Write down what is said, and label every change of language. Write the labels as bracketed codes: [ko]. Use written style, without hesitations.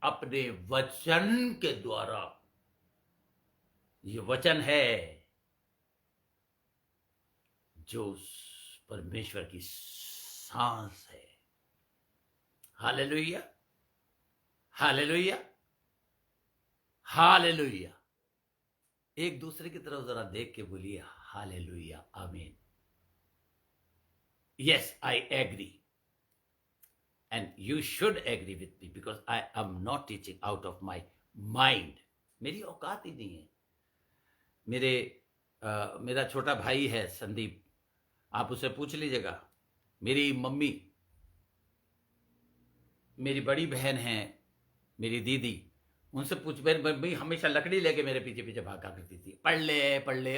[hi] अपने वचन के द्वारा। ये वचन है जो परमेश्वर की सांस है। Hallelujah, hallelujah, hallelujah. एक दूसरे की तरफ जरा देख के बोलिए हालेलुया, आमीन। [en] Yes, I agree and you should agree with me because I am not teaching out of my mind. [hi] मेरी औकात ही नहीं है। मेरा छोटा भाई है संदीप, आप उसे पूछ लीजिएगा। मेरी मम्मी, मेरी बड़ी बहन है, मेरी दीदी, उनसे पूछ। मेरी मम्मी हमेशा लकड़ी लेके मेरे पीछे पीछे भागा करती थी, पढ़ ले।